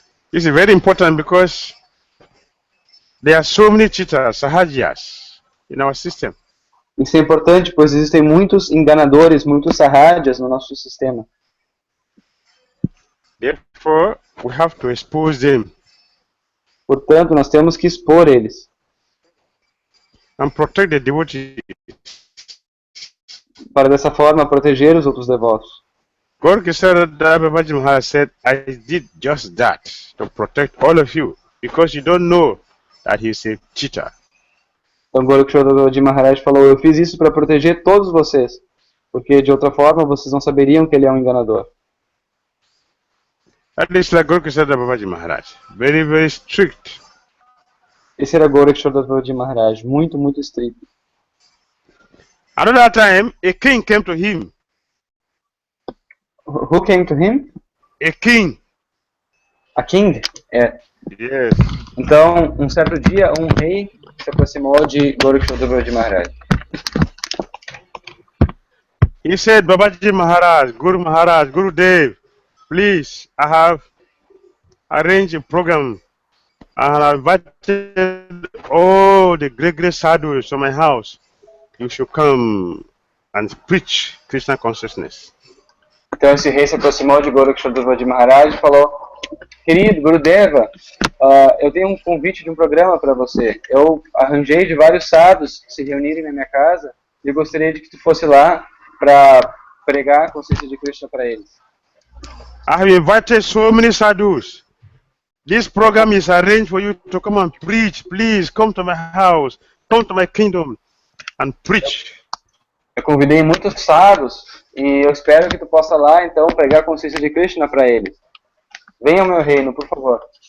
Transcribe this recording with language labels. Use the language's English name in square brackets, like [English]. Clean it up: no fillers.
[English] This is very important because there are so many cheaters, sahajas, in our system. [Portuguese] Isso é importante, pois existem muitos enganadores, muitos sarrajas no nosso sistema. [English] Therefore, we have to expose them. [Portuguese] Portanto, nós temos que expor eles. [English] And protect the devotees. [Portuguese] Para dessa forma proteger os outros devotos. [English] Gourakisora Babaji Maharaj said, I did just that to protect all of you because you don't know that he is a cheater. [Portuguese] Então Gourakisora Babaji Maharaj falou, eu fiz isso para proteger todos vocês, porque de outra forma vocês não saberiam que ele é um enganador. [English] That is like Gourakisora Babaji Maharaj, very, very strict. [Portuguese] Esse era Gourakisora Babaji Maharaj, muito, muito estrito. [English] Another time, a king came to him. Who came to him? A king. A king? [Portuguese] É. [English] Yes. [Portuguese] Então, um certo dia, um rei se aproximou de Gourakisora Babaji Maharaj. [English] He said, Babaji Maharaj, Guru Dev, please, I have arranged a program. I have invited all the great sadhus to my house. You should come and preach Krishna consciousness. [Portuguese] Então esse rei se aproximou de Gourakisora Babaji Maharaj e falou, querido Gurudeva, eu tenho um convite de um programa para você. Eu arranjei de vários sadhus se reunirem na minha casa e eu gostaria de que tu fosse lá para pregar a consciência de Krishna para eles. [English] I have invited so many sadhus. This program is arranged for you to come and preach. Please come to my house, come to my kingdom and preach. [Portuguese] Eu convidei muitos sadhus e eu espero que tu possa lá então pregar a consciência de Krishna para eles. Venha ao meu reino, por favor.